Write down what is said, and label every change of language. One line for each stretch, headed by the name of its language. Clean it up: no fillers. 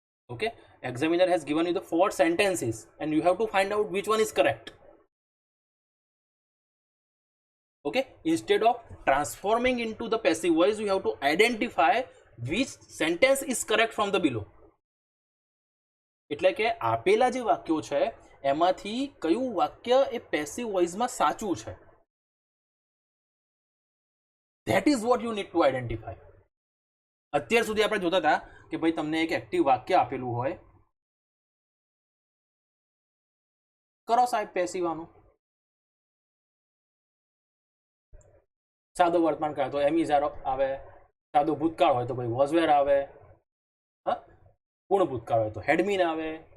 English: Okay, examiner has given you the 4 sentences and you have to find out which one is correct. Okay, instead of transforming into the passive voice, you have to identify which sentence is correct from the below.
Gujarati: એટલે કે આપેલા જે વાક્યો છે એમાંથી કયું વાક્ય એ passive વોઇસમાં સાચું છે.
English: That is what you need to identify.
Gujarati: અત્યાર સુધી આપણે જોતા હતા કે ભાઈ તમને એક એક્ટિવ વાક્ય આપેલું હોય, કરો સાહેબ પેસિવ આનું. સાદો વર્તમાન કાળ તો એમ ઇઝ આર આવે, સાદો ભૂતકાળ હોય તો ભાઈ વોઝ વેર આવે, હા, પૂર્ણ ભૂતકાળ હોય તો હેડમીન આવે.